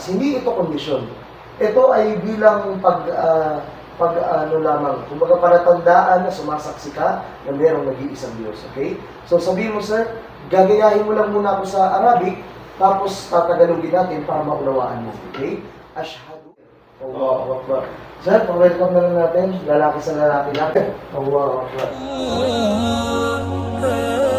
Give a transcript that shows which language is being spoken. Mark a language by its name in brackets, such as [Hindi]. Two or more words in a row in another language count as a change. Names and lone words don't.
[Filipino] Hindi ito kondisyon. Ito ay bilang lamang. Kumbaga palatandaan na sumasaksi ka na mayroong nag-iisang Diyos. Okay? So sabihin mo sir, gagayahin mo lang muna ako sa Arabic, tapos tatagalogin natin para maunawaan mo. [Arabic] Okay? أشهد. الله أكبر. [Filipino] Sir, pa-welcome na lang natin. Lalaki sa lalaki natin. [Arabic] الله أكبر.